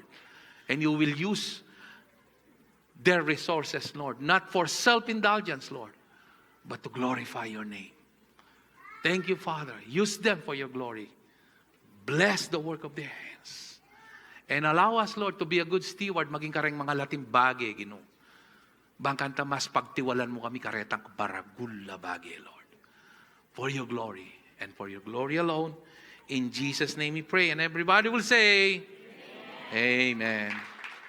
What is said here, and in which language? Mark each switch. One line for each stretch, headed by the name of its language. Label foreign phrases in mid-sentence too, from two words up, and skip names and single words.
English: And you will use their resources, Lord, not for self-indulgence, Lord, but to glorify your name. Thank you, Father. Use them for your glory. Bless the work of their hands. And allow us, Lord, to be a good steward,
Pampanga: maging kareng mga lating bagay, Ginoo. Bangkanta mas pagtiwalan mo kami karetang baragul na bagay, Lord.
English: For your glory and for your glory alone. In Jesus' name we pray. And everybody will say, Amen. Amen.